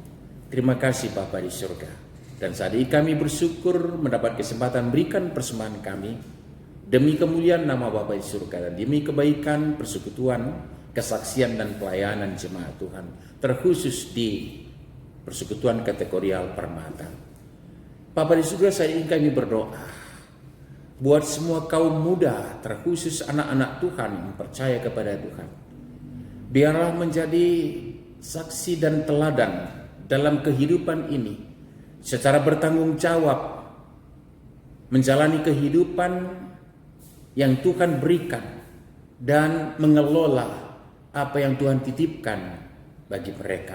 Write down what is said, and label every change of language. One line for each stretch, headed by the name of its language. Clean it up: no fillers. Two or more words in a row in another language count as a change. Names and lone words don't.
Indonesian: Terima kasih Bapa di surga. Dan saat ini kami bersyukur mendapat kesempatan berikan persembahan kami demi kemuliaan nama Bapa di surga dan demi kebaikan persekutuan, kesaksian dan pelayanan jemaat Tuhan, terkhusus di persekutuan kategorial Permata. Bapa di surga, saya ingin kami berdoa buat semua kaum muda, terkhusus anak-anak Tuhan yang percaya kepada Tuhan. Biarlah menjadi saksi dan teladan dalam kehidupan ini secara bertanggung jawab menjalani kehidupan yang Tuhan berikan dan mengelola apa yang Tuhan titipkan bagi mereka.